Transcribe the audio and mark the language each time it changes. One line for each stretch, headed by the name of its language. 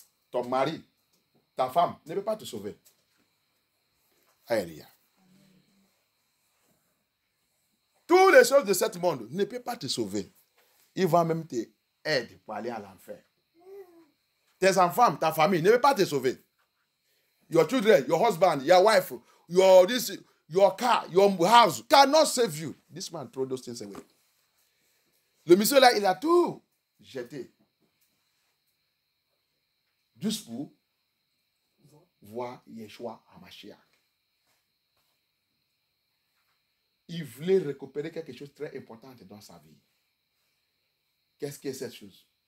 French: Ton mari, ta femme, ne peut pas te sauver. Alléluia. Toutes les choses de ce monde ne peuvent pas te sauver. Ils vont même t'aider pour aller à l'enfer. Tes enfants, ta famille ne peuvent pas te sauver.
English: Your children, your husband, your wife, your car, your house cannot save you. This man throw those things away.
French: Le monsieur là, il a tout jeté. Juste pour voir Yeshua à Mashiach. Il voulait récupérer quelque chose de très important dans sa vie. Qu'est-ce que cette chose?